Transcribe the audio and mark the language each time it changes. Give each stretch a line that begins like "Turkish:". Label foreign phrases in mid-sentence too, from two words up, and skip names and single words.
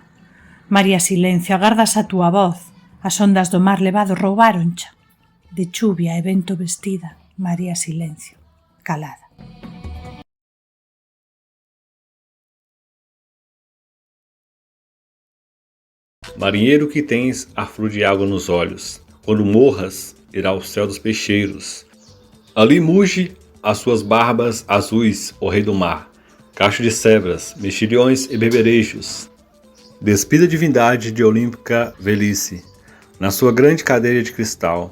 Galician: María Silencio, agardas a túa voz, as ondas do mar levado roubaroncha. De chuvia e vento vestida, María Silencio, calada.
Portuguese: Marinheiro que tens a flor de água nos olhos, quando morras, irá ao céu dos peixeiros. Ali muge as suas barbas azuis, o rei do mar, cacho de cebras, mexilhões e beberejos. Despida a divindade de olímpica velhice, na sua grande cadeira de cristal.